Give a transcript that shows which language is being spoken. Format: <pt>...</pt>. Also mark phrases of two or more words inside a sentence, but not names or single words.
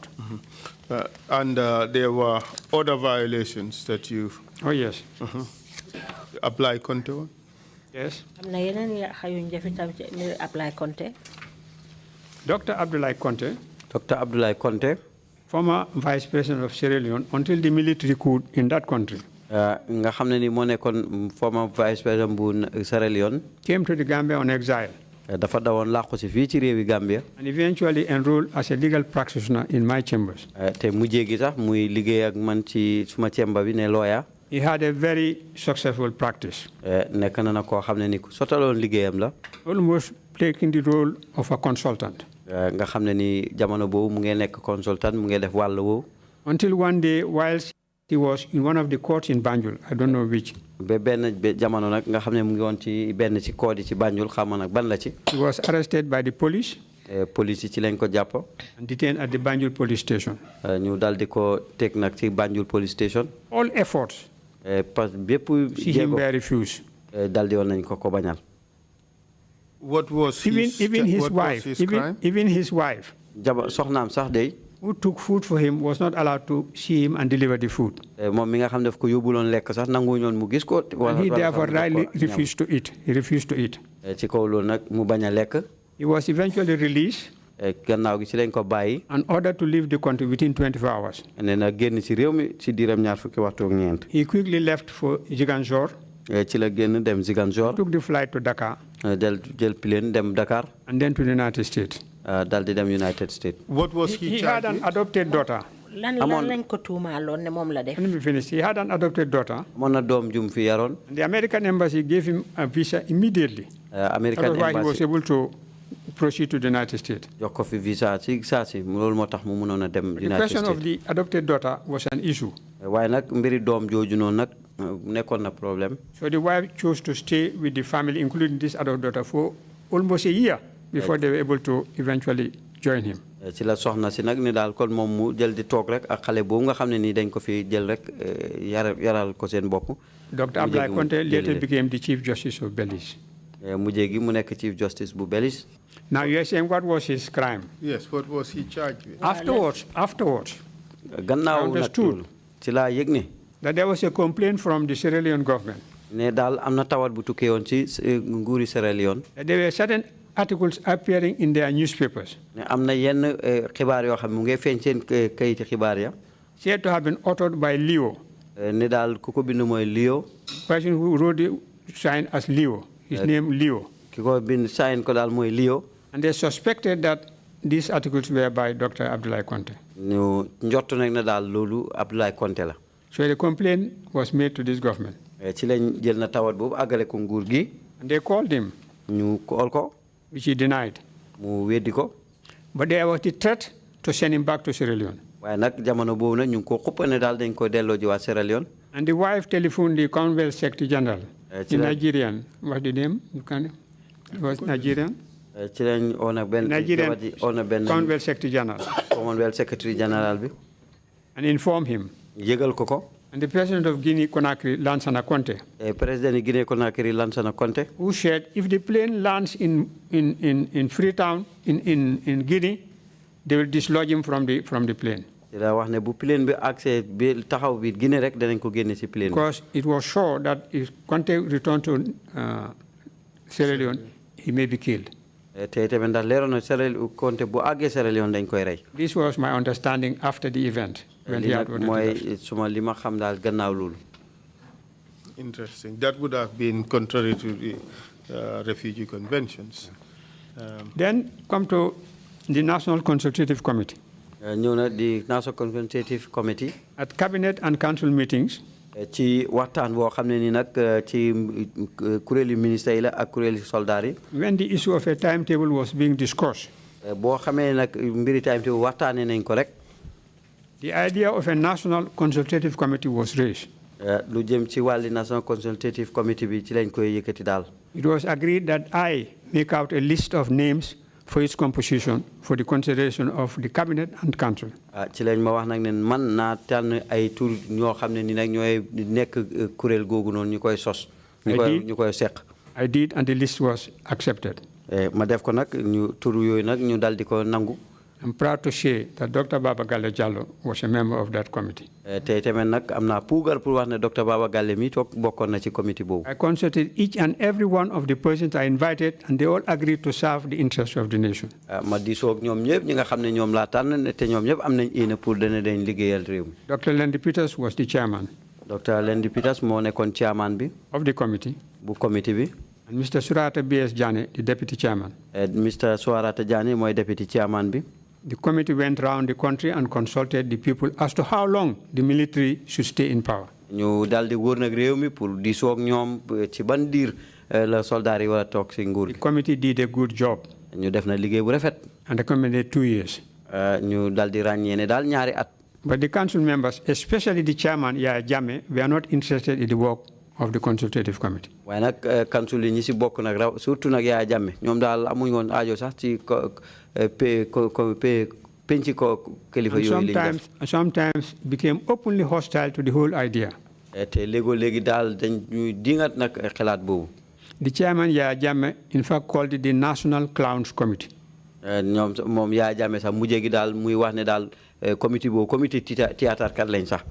<en>And there were other violations that you... Oh, yes. Apply Conte? Yes. Dr. Abdoulaye Conte, former Vice President of Sierra Leone, until the military coup in that country.</en> <wo>Nga xamne ni mo nekkon</wo> <en>former Vice President</en> <wo>bu Sierra Leone,</wo> <en>came to the Gambia on exile.</en> <wo>dafa dawon laqku ci fi ci rewi Gambia.</wo> <en>And eventually enrolled as a legal practitioner in my chambers.</en> <wo>te mujjé gi sax muy liggéey ak man ci suma chamber bi ne lawyer.</wo> <en>He had a very successful practice.</en> <wo>Nekk na ko xamne ni sotaloon liggéeyam la.</wo> <en>Almost taking the role of a consultant.</en> <wo>Nga xamne ni jamono boobu mu ngi nekk consultant mu ngi def wàll woowu.</wo> <en>Until one day, whilst he was in one of the courts in Banjul, I don't know which.</en> <wo>Be benn jamono nag nga xam ne mu ngi woon ci benn ci court yi ci Banjul xam nag ban la ci.</wo> <en>He was arrested by the police.</en> <wo>Police yi ci lañ ko jàpp.</wo> <en>And detained at the Banjul police station.</en> <wo>ñu dal di ko teg nag ci Banjul police station.</wo> <en>All efforts.</en> <fr>Parce que bépp</fr> <en>jéego were refused.</en> <wo>dal di woon nañ ko bañal.</wo> <en>What was even his wife? Even his wife.</en> <wo>soxnaam sax day.</wo> <en>who took food for him was not allowed to see him and deliver the food.</en> <wo>moom mi nga xam daf ko yóbbuloon lekk sax nangu ñoon mu gis ko.</wo> <en>And he therefore rightly refused to eat. He refused to eat.</en> <wo>ci kaw loolu nag mu bañ a lekk.</wo> <en>He was eventually released</en> <wo>gannaaw gi ci lañ ko bàyyi.</wo> <en>and ordered to leave the country within 24 hours.</en> <wo>nee na génn ci réew mi ci diiram ñaar fukki waxtu ak ñeent.</wo> <en>He quickly left for Ziguinchor.</en> <wo>ci la génn dem Ziguinchor.</wo> <en>Took the flight to Dakar.</en> <wo>jël plane dem Dakar.</wo> <en>And then to the United States.</en> <wo>dal di dem United States.</wo> <en>What was He had an adopted daughter.</en> <wo>lan lañ ko tuumaaloon ne moom la def.</wo> <en>Let me finish. He had an adopted daughter.</en> <wo>amoon na doom jum fi yaroon.</wo> <en>And the American embassy gave him a visa immediately. American That's why he was embassy able to proceed to the United States.</en> <wo>jox ko fi visa ci saa si loolu moo tax mu mënoon a dem</wo> <en>The United question States. of the adopted daughter was an issue.</en> <wo>waaye nag mbiri doom jooju noonu nag nekkoon na problème.</wo> <en>So the wife chose to stay with the family, including this adopted daughter, for almost a year before they were able to eventually join him.</en> <wo>ci la soxna si nag ni daal kon moom mu jël di toog rek ak xale boobu nga xam ne nii dañ ko fi jël rek yaral ko seen bopp.</wo> <en>Dr. Abdoulaye Conte later became the Chief Justice of Belize.</en> <wo>mujjee gi mu nekk</wo> <en>Chief Justice</en> <wo>bu Belize.</wo> <en>Now you are saying what was his crime? Yes, what was he charged with? Afterwards,</en> <wo>gannaaw nag</wo> <en>understood</en> <wo>ci laa yëg ne.</wo> <en>that there was a complaint from the Sierra Leone government.</en> <wo>ne daal am na tawat bu tukkee woon ci nguuri Sierra Leone.</wo> <en>That there were certain articles appearing in their newspapers.</en> <wo>ne am na yenn xibaar yoo xam mu ngi feeñ seen kayiti xibaar ya.</wo> <en>Said to have been authored by Leo. ne daal ku ko bind mooy Leo. Person who wrote the sign as Leo. His name Leo.</en> <wo>ki ko bind sign ko daal mooy Leo.</wo> <en>And they suspected that these articles were by Dr. Abdoulaye Conte.</en> <wo>ñu njort nag na daal loolu Abdoulaye Conte la.</wo> <en>So the complaint was made to this government.</en> <wo>ci lañ jël na tawat boobu àggale ko nguur gi.</wo> <en>And they called him.</en> <wo>ñu call ko.</wo> <en>Which he denied.</en> <wo>mu weddi ko.</wo> <en>But there was the threat to send him back to Sierra Leone.</en> <wo>waaye nag jamono boobu nag ñu ngi ko xuppa ne daal dañ ko delloo ji waa Sierra Leone.</wo> <en>And the wife telephoned the Commonwealth Secretary General, the Nigerian. What's the name? It was Nigerian?</en> <wo>ci lañ oo nag benn.</wo> <en>Nigerian Commonwealth Secretary General.</en> <wo>Commonwealth Secretary General bi.</wo> <en>And informed him.</en> <wo>yëgal ko ko.</wo> <en>And the president of Guinea-Conakry, Lansana Conte. President Guinea-Conakry, Lansana Conte. Who said if the plane lands in Freetown, in Guinea, they will dislodge him from the plane.</en> <wo>wax ne bu plane bi accès bi taxaw bi Guinée rek danañ ko génne ci plane.</wo> <en>Because it was sure that if Conte returned to Sierra Leone, he may be killed.</en> <wo>te tamit ndax leeroon na Conte bu àggee Sierra Leone dañ koy rey.</wo> <en>This was my understanding after the event. When he had</en> <wo>mooy suma li ma xam daal gannaaw loolu.</wo> <en>Interesting. That would have been contrary to the refugee conventions. Then come to the National Consultative Committee.</en> <wo>ñëw na di National Consultative Committee.</wo> <en>At cabinet and council meetings.</en> <wo>ci waxtaan boo xam ne ni nag ci kuréeli ministre yi la ak kuréeli soldaar yi.</wo> <en>When the issue of a timetable was being discussed.</en> <wo>boo xamee nag mbiri timetable waxtaanee nañ ko rek.</wo> <en>The idea of a National Consultative Committee was raised.</en> <wo>lu jëm ci wàlli National Consultative Committee bi ci lañ koy yëkkati daal.</wo> <en>It was agreed that I make out a list of names for its composition for the consideration of the cabinet and council.</en> <wo>ci lañ ma wax nag ne man naa tànn ay tur ñoo xam ne ni nag ñooy nekk kuréel googu noonu ñu koy sos. ñu koy seq.</wo> <en>I did, and the list was accepted.</en> <wo>ma def ko nag ñu tur yooyu nag ñu dal di ko nangu.</wo> <en>I'm proud to say that Dr. Baba Galle Jallo was a member of that committee.</en> <wo>tey tamit nag am naa puugar pour wax ne Dr. Baba Galle mi toog bokkoon na ci committee boobu.</wo> <en>I consulted each and every one of the persons I invited, and they all agreed to serve the interests of the nation.</en> <wo>ma diisoo ak ñoom ñëpp ñi nga xam ne ñoom laa tànn te ñoom ñëpp am nañ yéene pour dana dañ liggéeyal réew mi.</wo> <en>Dr. Lendi Peters was the chairman.</en> <wo>Dr. Lendi Peters moo nekkoon chairman bi.</wo> <en>Of the committee.</en> <wo>bu committee bi.</wo> <en>And Mr. Surata B.S. Jane, the deputy chairman. Mr.</en> <wo>Surata Jane mooy</wo> <en>deputy chairman</en> <wo>bi.</wo> <en>The committee went around the country and consulted the people as to how long the military should stay in power.</en> <wo>ñu daal di wër nag réew mi pour diisoo ak ñoom ci ban diir la soldat yi war a toog si nguur gi.</wo> <en>The committee did a good job.</en> <wo>ñu def na liggéey bu rafet.</wo> <en>And recommended 2 years.</en> <wo>ñu daal di ràññee ne daal ñaari at.</wo> <en>But the council members, especially the chairman, Yaya Jammeh, were not interested in the work of the consultative committee.</en> <wo>waaye nag council yi ñi si bokk nag raw surtout nag Yaya Jammeh ñoom daal amuñu woon aajo sax ci penc ko kilifa yooyu lañ def.</wo> <en>Sometimes became openly hostile to the whole idea.</en> <wo>te léegi daal dañ ñuy dingat nag xalaat boobu.</wo> <en>The chairman, Yaya Jammeh, in fact called it the National Clowns Committee.</en> <wo>ñoom moom Yaya Jammeh sax mujjee gi daal muy wax ne daal committee boobu committee théâtre kat lañ sax.</wo>